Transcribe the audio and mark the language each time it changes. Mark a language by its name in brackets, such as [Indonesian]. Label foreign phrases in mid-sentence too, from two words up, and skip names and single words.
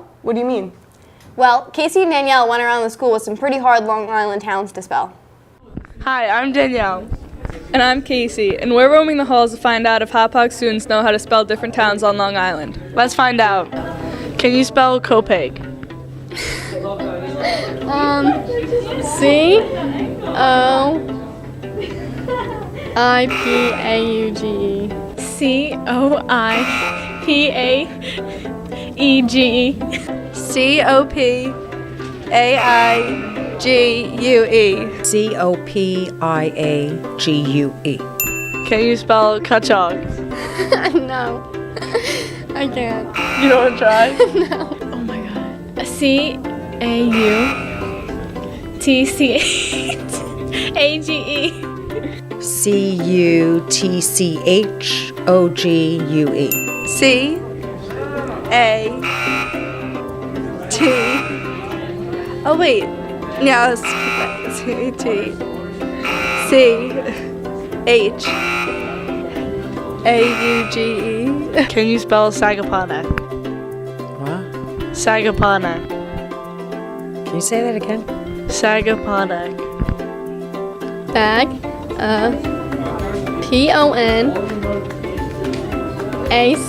[English] What do you mean? Well, Casey and Danielle went around the school with some pretty hard Long Island towns to spell. Hi, I'm Danielle. And I'm Casey, and we're roaming the halls to find out if Hauppauge students know how to spell different towns on Long Island. Let's find out. Can you spell Copaig? C-O-I-P-A-U-G-E. C-O-I-P-A-E-G-E. C-O-P-A-I-G-U-E. C-O-P-I-A-G-U-E. Can you spell Kachog? No, I can't. You don't want to try? No. Oh my god. C-A-U-T-C-H-A-G-E. C-U-T-C-H-O-G-U-E. C-A-T. Oh wait. Yeah, let's keep that. C-T. C-H-A-U-G-E. Can you spell Sagaponack? What? Sagaponack. Can you say that again? Sagaponack. Bag. P-O-N-A-C.